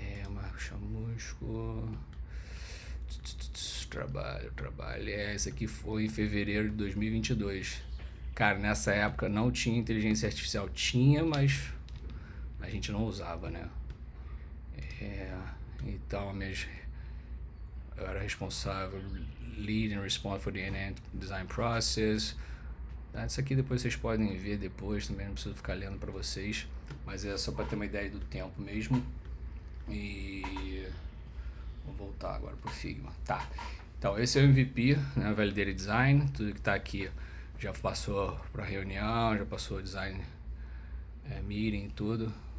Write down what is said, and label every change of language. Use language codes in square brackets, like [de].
[pt] Marcos Chamusco, trabalho, esse aqui foi em fevereiro de 2022. Cara, nessa época não tinha inteligência artificial, tinha, mas a gente não usava, né? Então eu era responsável, [en] lead and responsible for the end-to-end design process. [pt] Isso aqui depois vocês podem ver depois, também não preciso ficar lendo para vocês, mas é só para ter uma ideia do tempo mesmo. E vou voltar agora pro Figma. Tá, então esse é o MVP, né? Validated Design, tudo que tá aqui já passou para reunião, já passou design, meeting, tudo.